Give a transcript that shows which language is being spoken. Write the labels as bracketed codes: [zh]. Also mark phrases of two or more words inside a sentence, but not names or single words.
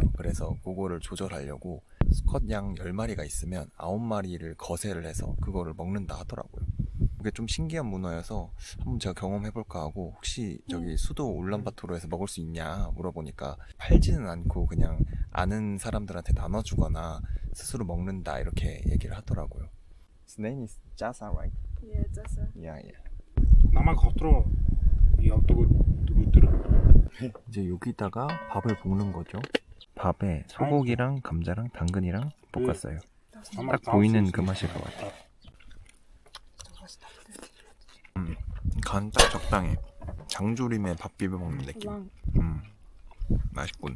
[ko] 그래서 그거를 조절하려고 수컷 양 10마리가 있으면 9마리를 거세를 해서 그거를 먹는다 하더라고요. 그게 좀 신기한 문화여서 한번 제가 경험해볼까 하고, 혹시 저기 수도 울란바토르에서 먹을 수 있냐 물어보니까 팔지는 않고 그냥 아는 사람들한테 나눠주거나 스스로 먹는다 이렇게 얘기를 하더라고요. [en] His name is Jasa, right? Yeah, that's a. Yeah. [mn] Намайг хот руу явдаг өдөр. [ko] 이제 여기다가 밥을 볶는 거죠. 밥에 소고기랑 감자랑 당근이랑 볶았어요. 딱 보이는 그 맛일 것 같아. 간 딱 적당해. 장조림에 밥 비벼 먹는 느낌. 맛있군.